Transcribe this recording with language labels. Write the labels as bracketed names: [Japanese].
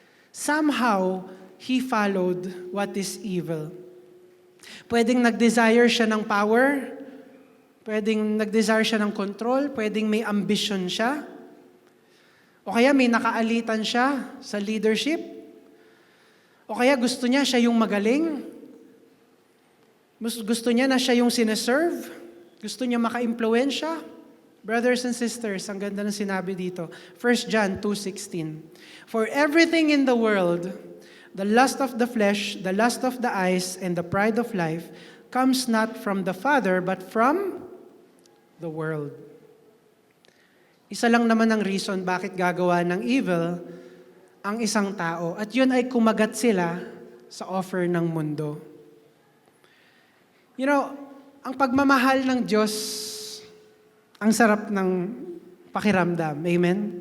[English] Somehow, he followed what is evil. [Filipino] Pwedeng nag-desire siya ng power, pwedeng nag-desire siya ng control, pwedeng may ambition siya, o kaya may nakaalitan siya sa leadership, o kaya gusto niya siya yung magaling, gusto niya na siya yung sineserve, gusto niya maka-impluensya. [English] Brothers and sisters, [Filipino] ang ganda ng sinabi dito. [English] 1 John 2:16. For everything in the world, the lust of the flesh, the lust of the eyes, and the pride of life comes not from the Father, but from the world. [Filipino] Isa lang naman ang reason bakit gagawa ng evil ang isang tao. At yun ay kumagat sila sa offer ng mundo. [English] You know, [Filipino] ang pagmamahal ng Diyos, ang sarap ng pakiramdam. Amen?